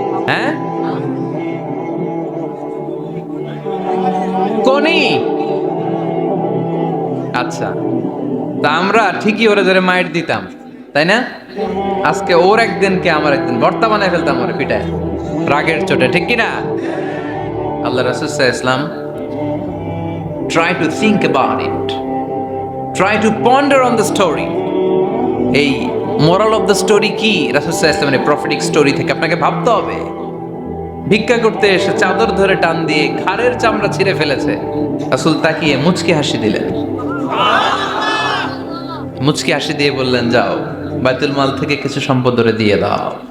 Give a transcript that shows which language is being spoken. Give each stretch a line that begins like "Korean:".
Bangla: হ্যাঁ, কোনি? আচ্ছা, তা আমরা ঠিকই ওরে ধরে মাইট দিতাম, তাই না? আজকে ওর একদিন কে আমার একদিন ভর্তা বানায় ফেলতাম ওরে পিটায়, রাগের চোটে, ঠিক কিনা?
English: আল্লাহ রাসূল সাল্লাল্লাহু আলাইহি ওয়াসাল্লাম try to think about it, try to ponder on the story.
Bangla: এই
English: moral of the story
Bangla: কি? রাসূল সাল্লাল্লাহু আলাইহি ওয়াসাল্লামের প্রফেটিক স্টোরি থেকে আপনাকে ভাবতে হবে। ভিক্ষা করতে এসে চাদর ধরে টান দিয়ে ঘাড়ের চামড়া ছিঁড়ে ফেলেছে, রাসূল তাকিয়ে মুচকি হাসি দিলেন। মুচকি হাসি দিয়ে বললেন, যাও বাইতুল মাল থেকে কিছু সম্পদ ধরে দিয়ে দাও।